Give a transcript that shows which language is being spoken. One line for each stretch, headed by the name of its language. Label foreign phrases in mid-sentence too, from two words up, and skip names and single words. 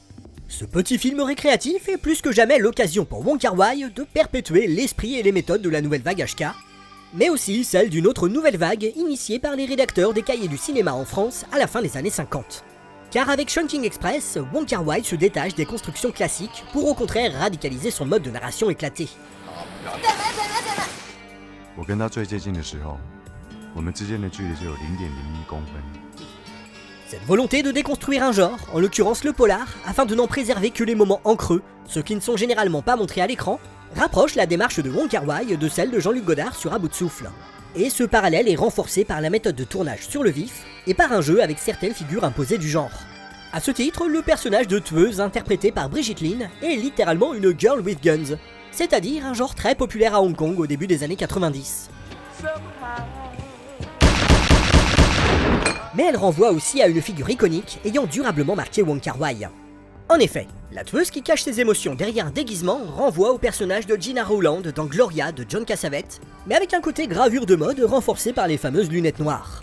French: Ce petit film récréatif est plus que jamais l'occasion pour Wong Kar-wai de perpétuer l'esprit et les méthodes de la nouvelle vague HK, mais aussi celle d'une autre nouvelle vague initiée par les rédacteurs des cahiers du cinéma en France à la fin des années 50. Car avec Chungking Express, Wong Kar-wai se détache des constructions classiques pour au contraire radicaliser son mode de narration éclaté.
Chinese: 我跟他最接近的时候，我们之間的距離就有0.01公分。
French: Cette volonté de déconstruire un genre, en l'occurrence le polar, afin de n'en préserver que les moments en creux, ceux qui ne sont généralement pas montrés à l'écran, rapproche la démarche de Wong Kar-wai de celle de Jean-Luc Godard sur À bout de souffle. Et ce parallèle est renforcé par la méthode de tournage sur le vif et par un jeu avec certaines figures imposées du genre. A ce titre, le personnage de tueuse interprété par Brigitte Lin est littéralement une
English: girl with guns,
French: c'est-à-dire un genre très populaire à Hong Kong au début des années 90. Mais elle renvoie aussi à une figure iconique ayant durablement marqué Wong Kar-wai. En effet, la tueuse qui cache ses émotions derrière un déguisement renvoie au personnage de Gina Rowland dans Gloria de John Cassavetes, mais avec un côté gravure de mode renforcé par les fameuses lunettes noires.